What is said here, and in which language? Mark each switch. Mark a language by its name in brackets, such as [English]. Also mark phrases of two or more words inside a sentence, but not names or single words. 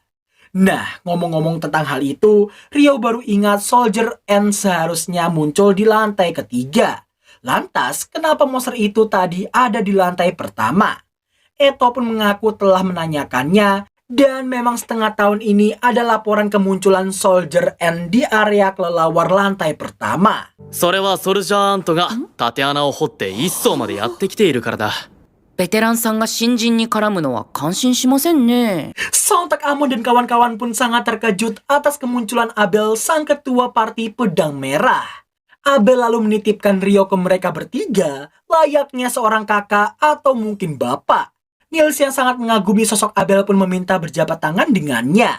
[Indonesian] Nah, ngomong-ngomong tentang hal itu, Rio baru ingat Soldier N seharusnya muncul di lantai ketiga. Lantas, kenapa monster itu tadi ada di lantai pertama? Eto pun mengaku telah menanyakannya, dan memang setengah tahun ini ada laporan kemunculan Soldier N di area kelelawar lantai pertama. [Japanese] それはソルジャーアントが縦穴を掘って一層までやってきているからだ。ベテランさんが新人に絡むのは感心しませんね。 [Indonesian] Sontak Amon dan kawan-kawan pun sangat terkejut atas kemunculan Abel, sang ketua parti pedang merah. Abel lalu menitipkan Rio ke mereka bertiga, layaknya seorang kakak atau mungkin bapak. Niels yang sangat mengagumi sosok Abel pun meminta berjabat tangan dengannya.